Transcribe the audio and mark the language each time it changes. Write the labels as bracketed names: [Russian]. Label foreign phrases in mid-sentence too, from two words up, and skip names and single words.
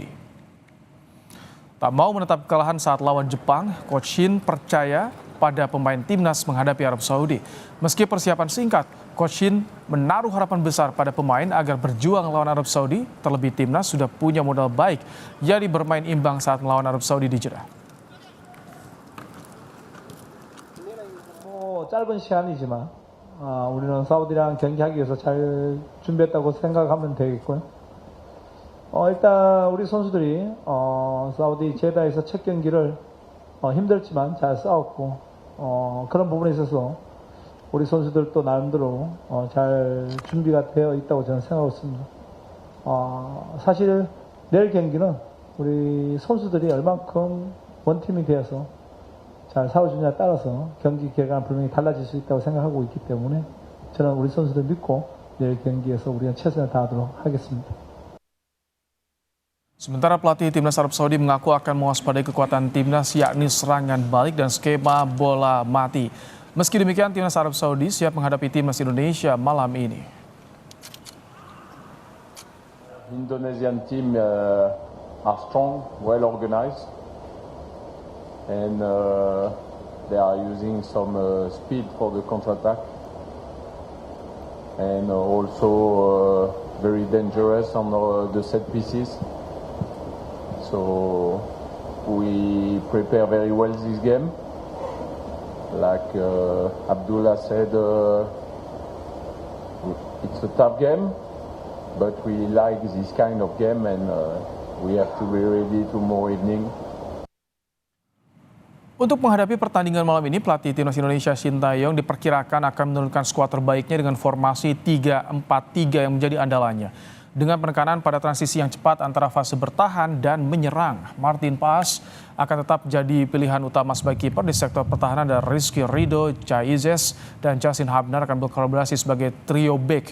[Indonesian] Tak mau menetap kekalahan saat lawan Jepang, Coach Shin percaya pada pemain Timnas menghadapi Arab Saudi. Meski persiapan singkat, Coach Shin menaruh harapan besar pada pemain agar berjuang lawan Arab Saudi. Terlebih Timnas sudah punya modal baik, jadi bermain imbang saat melawan Arab Saudi di Jeddah. [Korean] 짧은 시간이지만 우리는 사우디랑 경기하기 위해서 잘 준비했다고 생각하면 되겠고요. 일단 우리 선수들이 사우디 제다에서 첫 경기를 힘들지만 잘 싸웠고 그런 부분에 있어서 우리 선수들도 나름대로 잘 준비가 되어 있다고 저는 생각하고 있습니다. 사실 내일 경기는 우리 선수들이 얼만큼 원팀이 되어서 잘 싸워주냐에 따라서 경기 결과는 분명히 달라질 수 있다고 생각하고 있기 때문에 저는 우리 선수들 믿고 내일 경기에서 우리가 최선을 다하도록 하겠습니다. [Indonesian] Sementara pelatih Timnas Arab Saudi mengaku akan mewaspadai kekuatan Timnas yakni serangan balik dan skema bola mati. Meski demikian, Timnas Arab Saudi siap menghadapi Timnas Indonesia malam ini. [English] Indonesian team are strong, well organized. And they are using some speed for the counter-attack, and also very dangerous on the set pieces. So we prepare very well this game. Like Abdullah said, it's a tough game, but we like this kind of game, and we have to be ready tomorrow evening. [Indonesian] Untuk menghadapi pertandingan malam ini, pelatih Timnas Indonesia Sinteyong diperkirakan akan menurunkan skuad terbaiknya dengan formasi 3-4-3 yang menjadi andalannya. Dengan penekanan pada transisi yang cepat antara fase bertahan dan menyerang, Martin Paes akan tetap jadi pilihan utama sebagai kiper di sektor pertahanan, dan Rizky Ridho, Chai Izes, dan Justin Hubner akan berkolaborasi sebagai trio back.